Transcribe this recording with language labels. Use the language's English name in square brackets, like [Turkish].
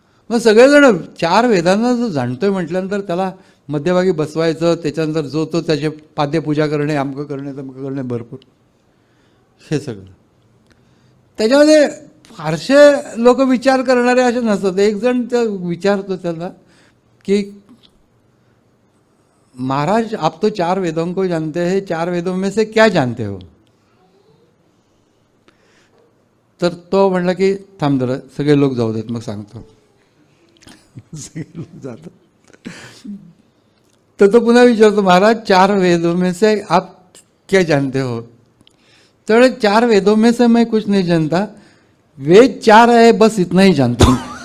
[Marathi] मग सगळेजण 4 वेदांना जो जाणतोय म्हटल्यानंतर त्याला मध्यभागी बसवायचं, त्याच्यानंतर जो तो त्याचे पाद्यपूजा करणे, अमकं करणे, तमकं करणे, भरपूर हे सगळं. त्याच्यामध्ये फारसे लोक विचार करणारे असे नसतात. एक जण त्या विचारतो त्याला की [Hindi] महाराज आप तो 4 वेदों को जानते हैं, 4 वेदों में से क्या जानते हो? [Marathi] तर तो म्हणला की थांब जरा सगळे लोक जाऊ देत मग सांगतो. सगळे लोक जातात. तर तो पुन्हा विचारतो [Hindi] महाराज 4 वेदों में से आप क्या जानते हो? तो 4 वेदों में से मैं कुछ नहीं जानता, वेद 4 है, बस इतना ही जानता हूं.